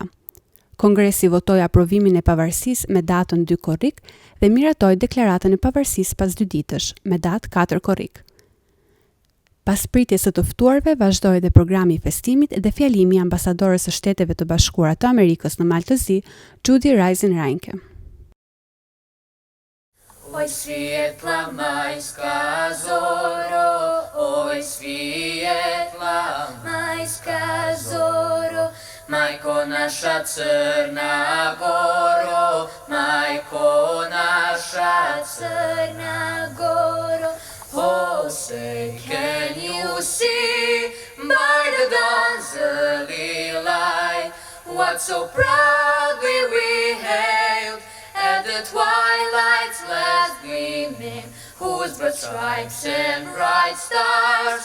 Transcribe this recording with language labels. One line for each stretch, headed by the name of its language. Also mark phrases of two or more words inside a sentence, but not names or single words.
Albanian: Kongresi votoi aprovimin e pavarësisë me datën 2 korrik dhe miratoi deklaratën e pavarësisë pas 2 ditësh, me datë 4 korrik. Pas pritjes së të ftuarve, vazhdoi dhe programi i festimit dhe fjalimi i ambasadores së Shteteve të Bashkuara të Amerikës në Malë të Zi, Judy Reisenrankin.
Serbian: Oj svijetla majska zoro, oj svijetla majska zoro, majko nasza crna goro, majko nasza crna goro.
English: Oh, say, can you see by the dawn's early light what so proudly we hailed at the twilight's last gleaming, whose broad stripes and bright stars